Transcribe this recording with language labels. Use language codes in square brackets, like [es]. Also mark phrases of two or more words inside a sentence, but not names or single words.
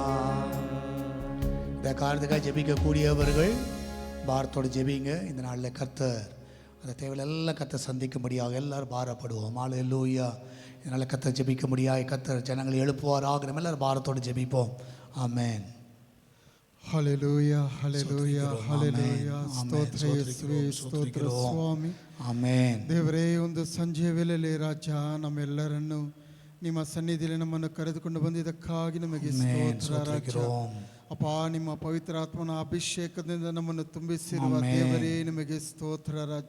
[ta] இந்த காரணத்துக்காக ஜெபிக்கக்கூடியவர்கள் பாரத்தோடு ஜெபிங்க. இந்த நாளில் கர்த்தர் அந்த தேவையெல்லாம் கர்த்தர் சந்திக்கும்படியாக எல்லாரும் பாரப்படுவோம். அல்லேலூயா. இதனால் கர்த்தர் ஜெபிக்க முடியாது, கர்த்தர் ஜனங்களை எழுப்புவாராக. நம்ம எல்லாரும் பாரத்தோடு ஜெபிப்போம். ஆமென். [kn] ಹಲ್ಲೆಲೂಯಾ ಹಲ್ಲೆಲೂಯಾ ಹಲ್ಲೆಲೂಯಾ. ಸ್ತೋತ್ರ ಯೇಸುವೇ, ಸ್ತೋತ್ರ ಸ್ವಾಮಿ. ಆಮೆನ್. ದೇವರೇ, ಒಂದು ಸಂಜೆಯ ವೇಳೆಯಲ್ಲಿ ರಾಜ ನಮ್ಮೆಲ್ಲರನ್ನು ನಿಮ್ಮ ಸನ್ನಿಧಿಯಲ್ಲಿ ನಮ್ಮನ್ನು ಕರೆದುಕೊಂಡು ಬಂದಿದ್ದಕ್ಕಾಗಿ ನಮಗೆ ಸ್ತೋತ್ರ ರಾಜ. ಅಪ್ಪ, ನಿಮ್ಮ ಪವಿತ್ರಾತ್ಮನ ಅಭಿಷೇಕದಿಂದ ನಮ್ಮನ್ನು ತುಂಬಿಸಿರುವ ದೇವರೇ ನಿಮಗೆ ಸ್ತೋತ್ರ ರಾಜ.